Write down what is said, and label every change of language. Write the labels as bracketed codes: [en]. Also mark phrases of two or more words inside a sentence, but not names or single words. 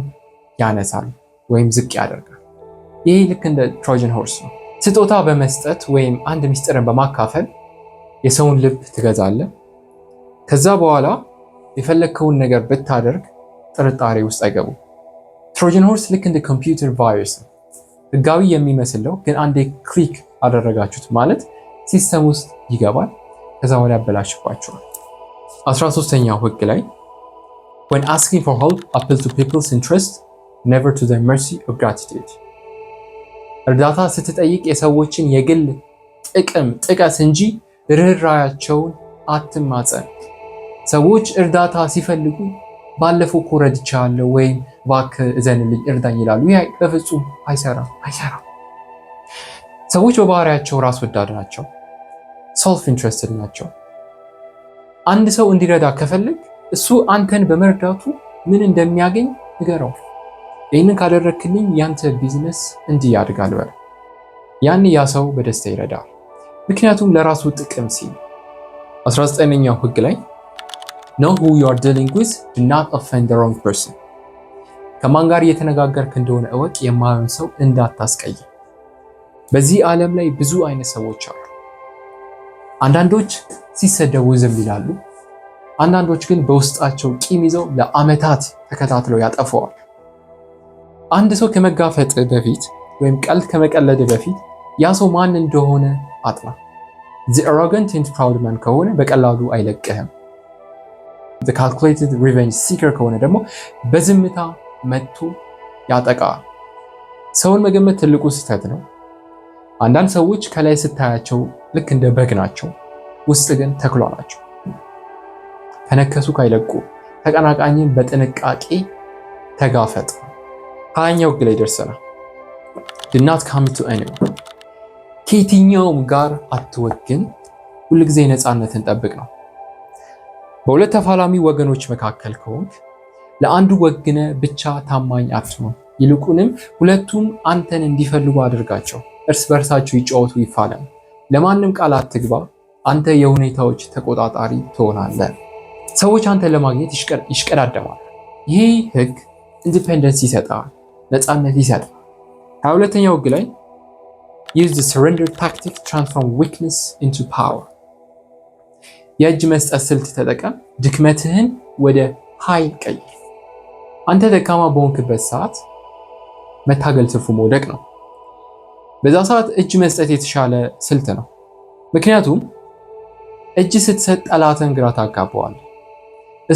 [am] ያነሳል ወይም ዝቅ ያደርጋል። ይህ ልክ እንደ [en] Trojan horse [am] ነው። ስጦታ በመስጠት ወይም አንድ ምስጢርን በማካፈል የሰውን ልብ ትገዛለህ። ከዛ በኋላ የፈለግከውን ነገር ብታደርግ ጥርጣሬ ውስጥ አይገቡም። [en] Trojan horse [am] ልክ እንደ [en] computer virus [am] ነው። ህጋዊ የሚመስለው ግን አንዴ ክሊክ አደረጋችሁት ማለት ሲስተም ውስጥ ይገባል። ከዛ በኋላ ያበላሽባቸዋል። 13ኛው ህግ ላይ [en] when asking for help appeal to people's interest never to their mercy or gratitude። [am] እርዳታ ስትጠይቅ የሰዎችን የግል ጥቅም ጥቀስ እንጂ ርህራያቸውን አትማጸን። ሰዎች እርዳታ ሲፈልጉ ባለፈው እኮ ረድቻለሁ ወይም እባክህ እዘንልኝ እርዳኝ ይላሉ። ይህ በፍጹም አይሰራም። ሰዎች በባህሪያቸው ራስ ወዳድ ናቸው፣ [en] self interested [am] ናቸው። አንድ ሰው እንዲረዳ ከፈለግ እሱ አንተን በመርዳቱ ምን እንደሚያገኝ ንገረው። ይህንን ካደረክልኝ ያንተ ቢዝነስ እንዲህ ያድጋል በል። ያን ያ ሰው በደስታ ይረዳል፣ ምክንያቱም ለራሱ ጥቅም ሲል። 19ኛው ህግ ላይ [en] know who you are dealing with, do not offend the wrong person። [am] ከማን ጋር እየተነጋገርክ እንደሆነ እወቅ፣ የማይሆን ሰው እንዳታስቀይም። በዚህ ዓለም ላይ ብዙ አይነት ሰዎች አሉ። አንዳንዶች ሲሰደቡ ዝም ይላሉ፣ አንዳንዶች ግን በውስጣቸው ቂም ይዘው ለዓመታት ተከታትለው ያጠፈዋል። አንድ ሰው ከመጋፈጥ በፊት ወይም ቀልድ ከመቀለድ በፊት ያ ሰው ማን እንደሆነ አጥና። [en] the arrogant and proud man [am] ከሆነ በቀላሉ አይለቅህም። [en] the calculated revenge seeker [am] ከሆነ ደግሞ በዝምታ መጥቶ ያጠቃል። ሰውን መገመት ትልቁ ስህተት ነው። አንዳንድ ሰዎች ከላይ ስታያቸው ልክ እንደ በግ ናቸው፣ ውስጥ ግን ተኩላ ናቸው። ከነከሱ ካይለቁ። ተቀናቃኝን በጥንቃቄ ተጋፈጥ። 20ኛው ህግ ላይ ደርሰናል። [en] do not come to anyone [am] ከየትኛውም ጋር አትወግን፣ ሁልጊዜ ነፃነትን ጠብቅ ነው። በሁለት ተፋላሚ ወገኖች መካከል ከሆንክ ለአንዱ ወግነ ብቻ ታማኝ አትሁን። ይልቁንም ሁለቱም አንተን እንዲፈልጉ አድርጋቸው። እርስ በርሳቸው ይጫወቱ፣ ይፋለም። ለማንም ቃል አትግባ። አንተ የሁኔታዎች ተቆጣጣሪ ትሆናለህ። ሰዎች አንተን ለማግኘት ይሽቀዳደማል። ይህ ህግ ኢንዲፔንደንስ ይሰጣል፣ ነፃነት ይሰጣል። 22ኛው ህግ ላይ [en] use the surrender tactic transform weakness into power። [am] የእጅ መስጠት ስልት ተጠቀም፣ ድክመትህን ወደ ኃይል ቀይር። አንተ ደካማ በሆንክበት ሰዓት መታገል ትርፉ መውደቅ ነው። በዛ ሰዓት እጅ መስጠት የተሻለ ስልት ነው። ምክንያቱም እጅ ስትሰጥ ጠላትን ግራ ታጋባዋለህ። እሱ